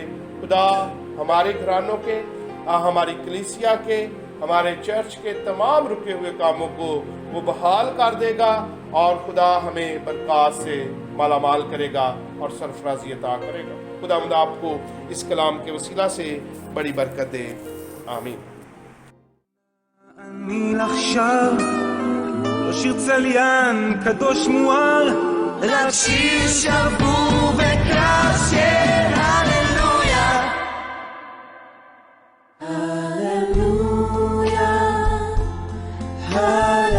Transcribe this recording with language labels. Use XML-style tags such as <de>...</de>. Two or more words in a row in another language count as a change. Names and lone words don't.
<ur>خدا ہمارے گھرانوں کے, ہماری کلیسیا کے, ہمارے چرچ کے تمام رکے ہوئے کاموں کو وہ بحال کر دے گا, اور خدا ہمیں برکات سے مالا مال کرے گا اور سرفرازی عطا کرے گا. خداوند آپ کو اس کلام کے وسیلہ سے بڑی برکت دے. آمین.</ur> <he>אני עכשיו לא שיר צליין קדוש מואר, רק שיר שבור וקרב של הללויה.</he> <en>Hallelujah, hallelujah.</en>